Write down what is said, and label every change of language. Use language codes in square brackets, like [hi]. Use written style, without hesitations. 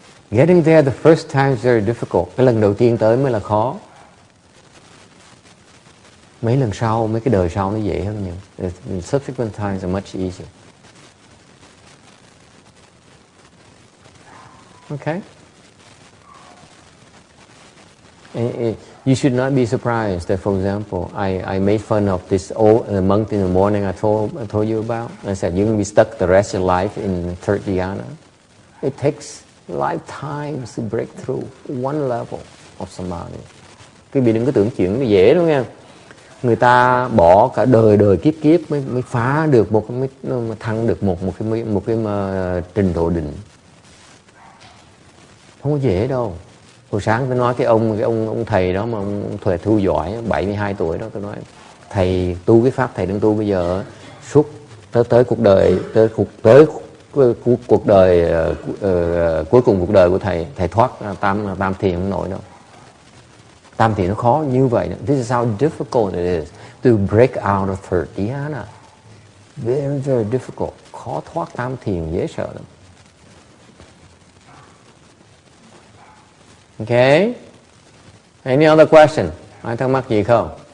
[en] Getting there the first time is very difficult. [vi] Cái lần đầu tiên tới mới là khó. Mấy lần sau, mấy cái đời sau nó dễ hơn nhiều. [en] The subsequent times are much easier. Okay? You should not be surprised that, for example, I made fun of this old monk in the morning I told you about. I said, you're going to be stuck the rest of your life in third dhyana. It takes lifetimes to break through one level of samadhi. [vi] Quý vị đừng có tưởng chuyện nó dễ đâu nha. Người ta bỏ cả đời kiếp mới phá được mới thăng được một cái trình độ định. Không có dễ đâu. Hồi sáng tôi nói cái ông thầy đó mà ông thầy thu giỏi 72 tuổi đó, tôi nói thầy tu cái pháp thầy đang tu bây giờ suốt tới cuộc đời cuối cùng cuộc đời của thầy thoát tam thiền không nổi đâu. Tam thiền nó khó như vậy. [en] This is how difficult it is to break out of third dhyana. Very, very difficult. [vi] Khó thoát tam thiền, dễ sợ lắm. Okay? [en] Any other question? [vi] Ai thắc mắc gì không?